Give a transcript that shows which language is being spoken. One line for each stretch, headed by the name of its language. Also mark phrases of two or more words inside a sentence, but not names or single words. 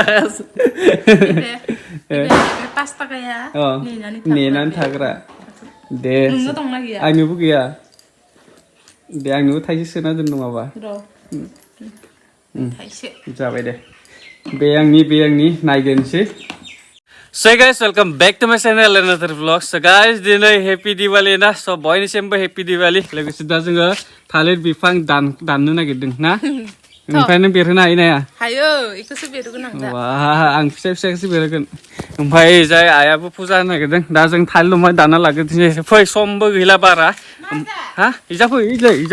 Bodo: 5 थाखाया नेनानै थाग्रा दे नोंनो दंना गैया आंनोबो गैया दे आंनोबो थाइसे सोना दोन नङाबा थाइसे जाबाय दे बे आंनि नायदोनसै
English: So guys, welcome back to my channel another vlog. So guys,
Bodo: दिनै
English: happy Diwali
Bodo: ना so बयनिसिमबो
English: happy Diwali
Bodo: लोगोसे दा जोङो थालिर बिफां दाननो नागिरदों ना ओमफ्राय नों बेरहोनो हायो ना हाया हायो इखौसो बेरहोगोन आं दा आं फिसाखौसो बेरहोगोन ओमफ्राय जाय आइयाबो फुजा होनो नागिरदों दा जों थालिर दंफां दानना लाग्रोनोसै फै समबो गैला बारा हा इजा फै इजा